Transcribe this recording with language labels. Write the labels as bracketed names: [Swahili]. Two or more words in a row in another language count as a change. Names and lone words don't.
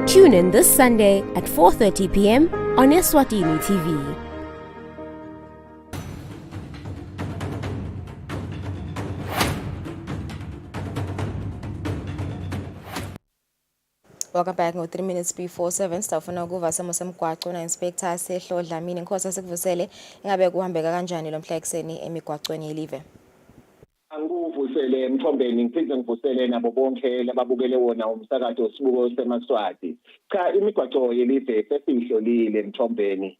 [English] Tune in this Sunday at 4:30 p.m. on Eswatini TV. Welcome back. 3 minutes before 7 [Swati] sitafuna ukuva simo semgwaco na inspector Sehlo Dlamini. Inkosi asikuvusele, ingabe kuhambeka kanjani lo mhla ekseni emigwacweni yelive? Anguvusele Mthombeni, ngiphinde ngivusele nabo bonke lababukele wona umsakazo sibuko seMaswati. Cha, imigwaco yelive sesihlolile Mthombeni.